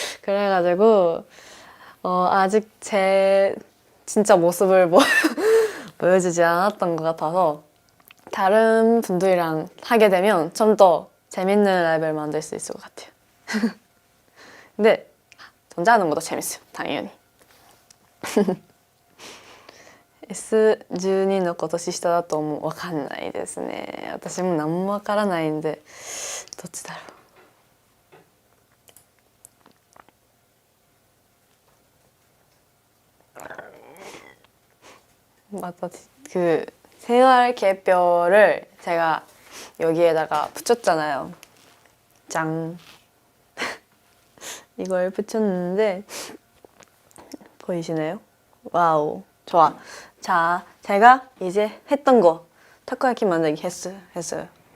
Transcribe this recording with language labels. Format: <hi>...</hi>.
<ko>그래가지고 아직 제 진짜 모습을 보여주지 않았던 것 같아서 다른 분들이랑 하게 되면 좀 더 재밌는 라이브를 만들 수 있을 것 같아요. 근데 혼자 하는 것도 재밌어요. 당연히.</ko> <ja>S12 の今年下だと思う。わかんないですね。私も何もわからないんで、どっちだろう.</ja> <ko>맞아. 그 생활 계획표를 제가 여기에다가 붙였잖아요. 짱. 이걸 붙였는데 보이시나요? 와우. 좋아. 자, 제가 이제 했던 거 타코야키 만들기 했어요.</ko>